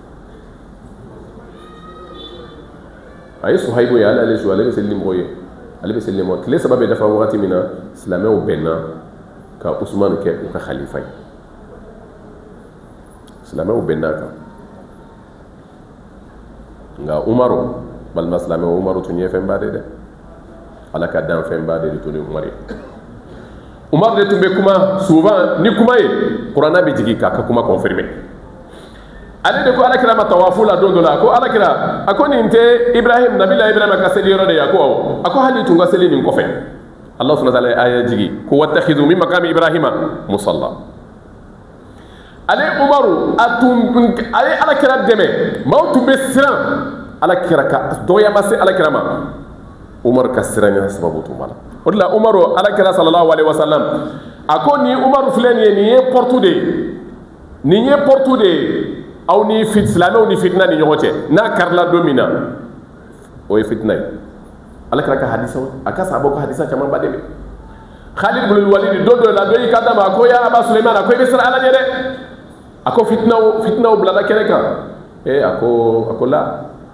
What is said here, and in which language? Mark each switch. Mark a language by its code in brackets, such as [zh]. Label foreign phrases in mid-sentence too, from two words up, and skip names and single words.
[bm] a ye Suhaibu ye ale bɛ seli ni mɔgɔw ye ale bɛ seli ni mɔgɔ tile 3 bɛ dafa wagati min na silamɛw bɛnna ka Usman kɛ u ka khalifa ye silamɛw bɛnna kan nka Umaru balima silamɛw Umaru tun ye fɛnba de dɛ ala ka dan fɛnba de tun ye Umaru ye Umaru de tun bɛ kuma souvent ni kuma ye kuranna bɛ jigin k'a ka kuma confirmer ale de ko alakira ma tawafu la don dɔ la ko alakira a ko nin tɛ Ibrahim nabila Ibrahim ka seli yɔrɔ de ye a ko awɔ a ko hali tun ka seli nin kɔfɛ [ar] الله سبحانه وتعالى [bm] ye aya jigi ko [ar] واتخذوا من مقام إبراهيم مصلى [bm] ale Umaru ale alakira dɛmɛ maaw tun bɛ siran alakira ka dɔgɔya ma se alakira ma Umaru ka siranya sababu tun b'a la o de la Umaru alakira [ar] صلى الله عليه وسلم [bm] a ko ni Umaru filɛ nin ye nin ye porte de ye nin ye porte de ye aw ni silamɛw ni fitina ni ɲɔgɔn cɛ n'a karila don min na o ye fitina ye alakira ka hadisaw a ka sahabaw ka hadisa caman ba de bɛ Khalid ibn Walid don dɔ la dɔ y'i ka d'a ma a ko [ar] يا أبا سليمان [bm] a ko i bɛ siran ala ɲɛ dɛ a ko fitnaw bilala kɛnɛ kan a ko la